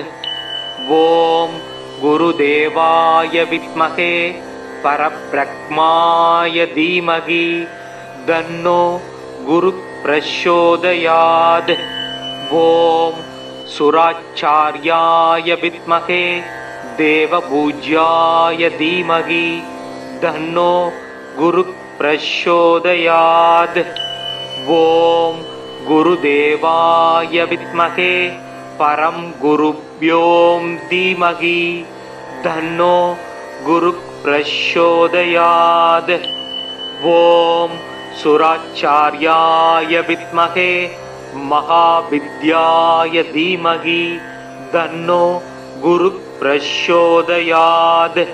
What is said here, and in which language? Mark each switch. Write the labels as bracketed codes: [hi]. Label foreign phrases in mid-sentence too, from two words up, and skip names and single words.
[sa] ओम् गुरुदेवाय विद्महे परब्रह्माय धीमहि तन्नो गुरु प्रचोदयात्. ओम् सुराचार्याय विद्महे देवपूज्याय धीमहि तन्नो गुरु प्रचोदयात्। ओम गुरुदेवाय विद्महे परम गुरुभ्यो धीमहि तन्नो गुरु प्रचोदयात्। ओम सुराचार्याय विद्महे महाविद्याय धीमहि तन्नो गुरु प्रचोदयात्।